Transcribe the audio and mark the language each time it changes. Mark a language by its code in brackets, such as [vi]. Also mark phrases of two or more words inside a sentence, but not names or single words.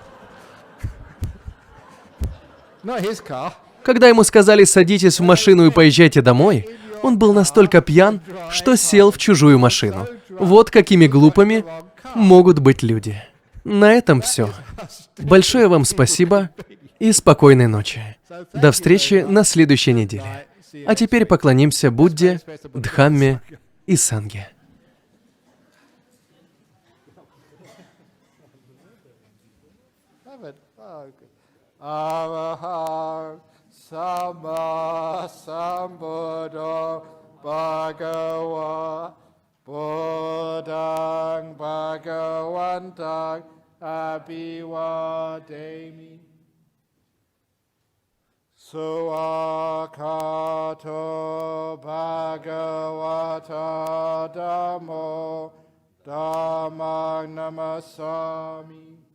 [ru] Когда ему сказали: «Садитесь в машину и поезжайте домой», он был настолько пьян, что сел в чужую машину. Вот какими глупыми могут быть люди. На этом все. Большое вам спасибо и спокойной ночи. До встречи на следующей неделе. А теперь поклонимся Будде, Дхамме и Санге. [pi] Sama Sambuddho Bhagava Buddhang Bhagavantang Abhivademi Suakato Bhagavata Dhammo Dhammang Namasami